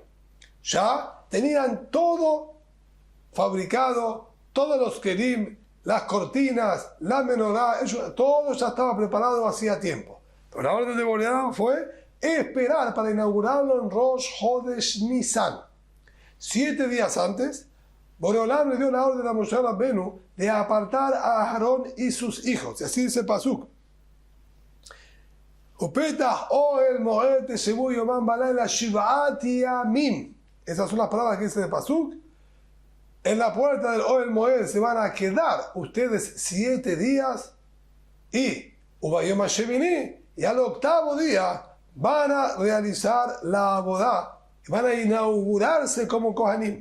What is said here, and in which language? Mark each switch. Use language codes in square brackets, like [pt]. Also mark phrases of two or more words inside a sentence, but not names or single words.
[es] Ya tenían todo fabricado, todos los kelim, las cortinas, la menorá, todo ya estaba preparado hacía tiempo. Pero la orden de Boreolam fue esperar para inaugurarlo en Rosh Hodesh Nisan. 7 días antes, Boreolam le dio la orden a Moshe Rabbenu de apartar a Aarón y sus hijos. Y así dice el pasuk. [he] ופתח אהל מועד תשבו יומם ולילה שבעת ימים. [es] Esas son las palabras que dice el pasuk. En la puerta del Ohel Moed se van a quedar ustedes 7 días y [he] וביום השמיני, [es] y al 8º día van a realizar la bodá, van a inaugurarse como Kohanim.